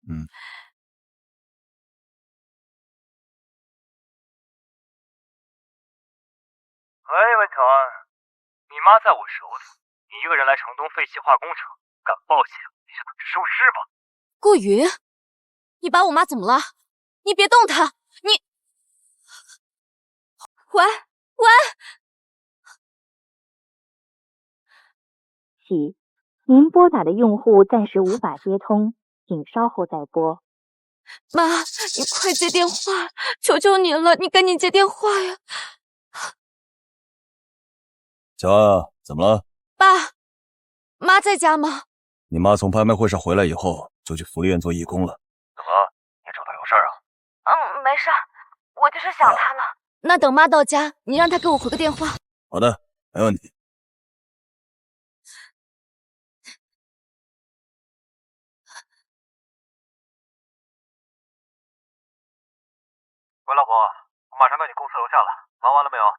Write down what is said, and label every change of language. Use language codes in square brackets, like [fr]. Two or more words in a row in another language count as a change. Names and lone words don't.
[zh] 喂，温乔安，你妈在我手里，你一个人来城东废弃化工厂，敢报警，你就等着收尸吧。顾云，你把我妈怎么了？你別動她，你……喂，喜，您拨打的用户暫時無法接通，請稍後再撥。媽，你快接電話，求求你了，你趕緊接電話呀！喬安，怎麼了？爸，媽在家嗎？你媽從拍賣會上回來以後，就去福利院做義工了。怎麼了？你找她有事啊？沒事，我就是想她了。那等媽到家，你讓她給我回個電話。好的，沒問題。喂，老婆，我馬上到你公司樓下了，忙完了沒有？